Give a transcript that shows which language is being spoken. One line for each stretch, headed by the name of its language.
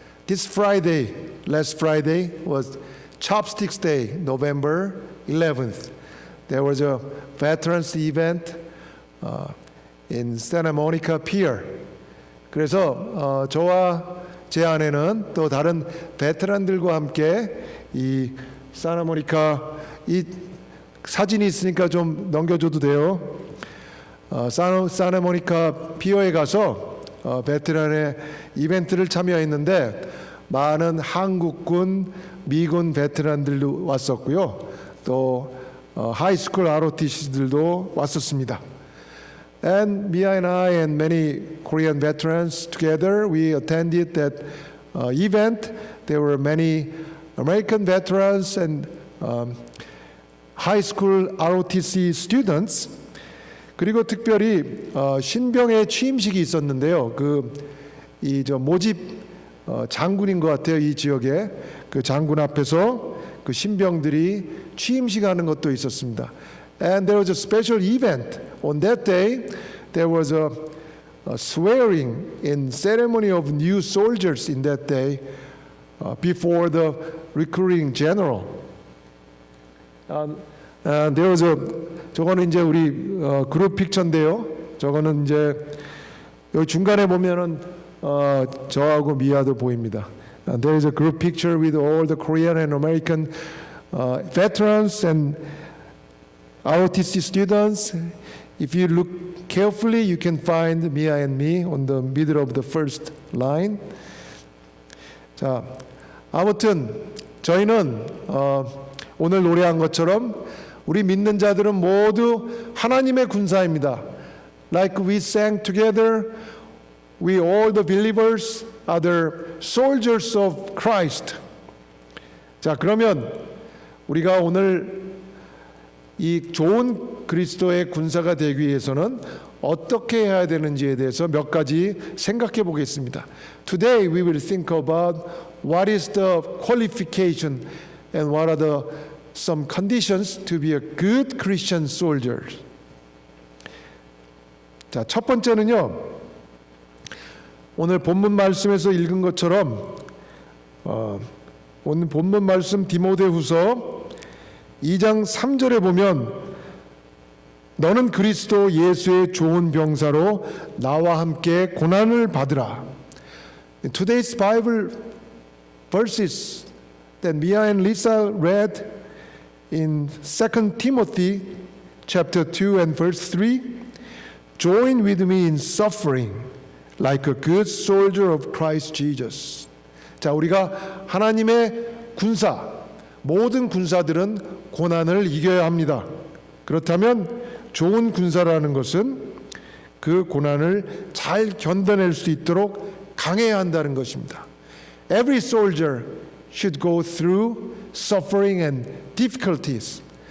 English: This Friday, last Friday was Chopsticks Day, November 11th. There was a veterans event in Santa Monica Pier.
Korean: 그래서 저와 제 아내는 또 다른 베테랑들과 함께 이 사나모니카 이 사진이 있으니까 좀 넘겨줘도 돼요. 사나모니카 피어에 가서 베테랑의 이벤트를 참여했는데 많은 한국군, 미군 베테랑들도 왔었고요. 또 하이스쿨 ROTC들도 왔었습니다.
English: And Mia and I and many Korean veterans together, we attended that event. There were many American veterans and high school ROTC students.
Korean: 그리고 특별히 신병의 취임식이 있었는데요. 모집 장군인 것 같아요. 이 지역에 그 장군 앞에서 그 신병들이 취임식하는 것도 있었습니다.
English: And there was a special event on that day. There was a swearing in ceremony of new soldiers in that day before the recruiting general. There was
Korean: 저거는 이제 우리 그룹 픽처인데요. 저거는 이제 여기 중간에 보면은 저하고 미아도 보입니다.
English: There is a group picture with all the Korean and American veterans and ROTC students. If you look carefully, you can find Mia and me on the middle of the first line.
Korean: 자, 아무튼 저희는 오늘 노래한 것처럼 우리 믿는 자들은 모두 하나님의 군사입니다.
English: Like we sang together, we all the believers are the soldiers of Christ.
Korean: 자, 그러면 우리가 오늘 이 좋은 그리스도의 군사가 되기 위해서는 어떻게 해야 되는지에 대해서 몇 가지 생각해 보겠습니다.
English: Today we will think about what is the qualification and what are the some conditions to be a good Christian soldier.
Korean: 자, 첫 번째는요. 오늘 본문 말씀에서 읽은 것처럼 오늘 본문 말씀 디모데후서 2장 3절에 보면 너는 그리스도 예수의 좋은 병사로 나와 함께 고난을 받으라.
English: Today's Bible verses that Mia and Lisa read in 2 Timothy chapter 2 and verse 3, join with me in suffering like a good soldier of Christ Jesus.
Korean: 자, 우리가 하나님의 군사, 모든 군사들은 고난을 이겨야 합니다. 그렇다면 좋은 군사라는 것은 그 고난을 잘 견뎌낼 수 있도록 강해야 한다는 것입니다.
English: Every soldier should go through suffering and difficulties.